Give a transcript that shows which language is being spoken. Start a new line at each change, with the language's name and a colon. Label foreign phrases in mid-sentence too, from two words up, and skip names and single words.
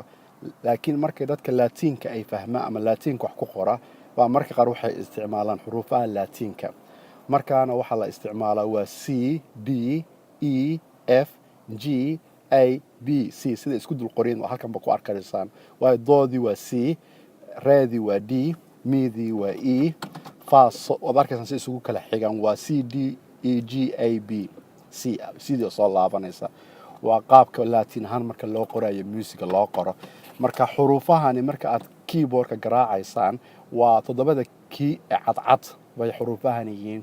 Somali: Laakiin markay dadka laatiinka ay fahmaan ama laatiinka wax ku qora waa marka qaar waxay isticmaalaan xuruufaha laatiinka. Markaana waxaa la isticmaalaa waa c, d, e, f, g, a, b, c sida isku dul qoreen halkanba ku arkaysaan. Waayo doodii waa c, reedii waa d, miidii waa e, fa, so waad arkaysaan si isugu kala xigan waa c, d, e, g, a, b, c sidii soo laabanaysa. waa qaabka laatiin ahaan marka loo qorayo musiga loo qoro. Marka xuruufahani marka aad keyboardka garaacaysaan waa toddobada key ee cadcad bay xuruufahani yihiin.